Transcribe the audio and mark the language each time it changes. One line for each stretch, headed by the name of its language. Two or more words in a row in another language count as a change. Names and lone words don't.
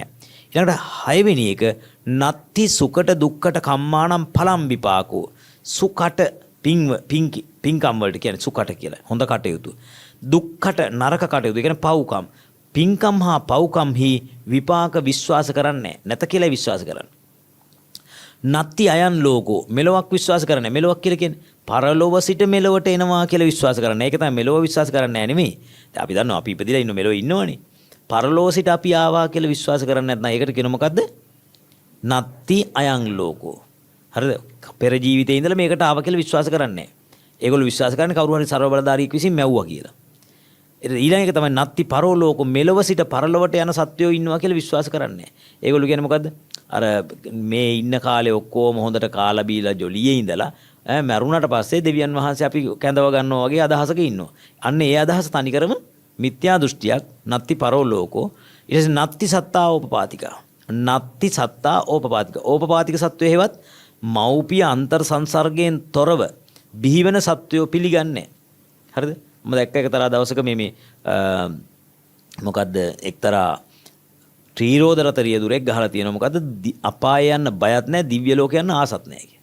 Sinhala: ඊළඟට 6 වෙනි එක
Pali: නත්ති සුකට දුක්කට කම්මානම් පලම් විපාකෝ.
Sinhala: සුකට පින්කම් වලට කියන්නේ සුකට කියලා. හොඳ කටයුතු. දුක්කට නරක කටයුතු. ඒ කියන්නේ පව්කම්. පින්කම් හා පව්කම්හි විපාක විශ්වාස කරන්නේ නැත කියලා විශ්වාස කරන්නේ.
Pali: නත්ති අයන් ලෝකෝ
Sinhala: මෙලොවක් විශ්වාස කරන්නේ. මෙලොවක් කියලා කියන්නේ පරලොව සිට මෙලොවට එනවා කියලා විශ්වාස කරන්නේ. ඒක තමයි මෙලොව විශ්වාස කරන්නේ නැහැ නෙමෙයි. දැන් අපි දන්නවා අපි ඉපදිලා ඉන්න මෙලොව ඉන්නවනේ. පරලොව සිට අපි ආවා කියලා විශ්වාස කරන්නේ නැත්නම් ඒකට කියන මොකද්ද?
Pali: නත්ති අයන් ලෝකෝ.
Sinhala: හරිද? පෙර ජීවිතේ ඉඳලා මේකට ආවා කියලා විශ්වාස කරන්නේ නැහැ. ඒගොල්ලෝ විශ්වාස කරන්නේ කවුරු හරි ਸਰව බලධාරියෙක් විසින් මැව්වා කියලා. ඊළඟ එක තමයි
Pali: නත්ති පරලෝක
Sinhala: මෙලොව සිට පරලොවට යන සත්වයෝ ඉන්නවා කියලා විශ්වාස කරන්නේ. ඒගොල්ලෝ කියන්නේ මොකද්ද? අර මේ ඉන්න කාලේ ඔක්කොම හොඳට කාලා බීලා ජොලියේ ඉඳලා මැරුණාට පස්සේ දෙවියන් වහන්සේ අපි කැඳව ගන්නවා වගේ අදහසක ඉන්නවා. අන්න ඒ අදහස තනිකරම මිත්‍යා දෘෂ්ටියක්.
Pali: නත්ති පරලෝකෝ.
Sinhala: ඊට පස්සේ
Pali: නත්ති සත්තා ඕපපාතිකා. නත්ති සත්තා ඕපපාතිකා.
Sinhala: ඕපපාතික සත්වයේ හේවත් මෞපිය අන්තර් සංසර්ගයෙන් තොරව බිහිවෙන සත්වයෝ පිළිගන්නේ. හරිද? මම දැක්ක එක්තරා දවසක මේ මොකද්ද එක්තරා ත්‍රිරෝද රත රියදුරෙක් ගහලා තියෙනවා. මොකද්ද? අපාය යන්න බයත් නැහැ, දිව්‍ය ලෝක යන්න ආසත් නැහැ කිය.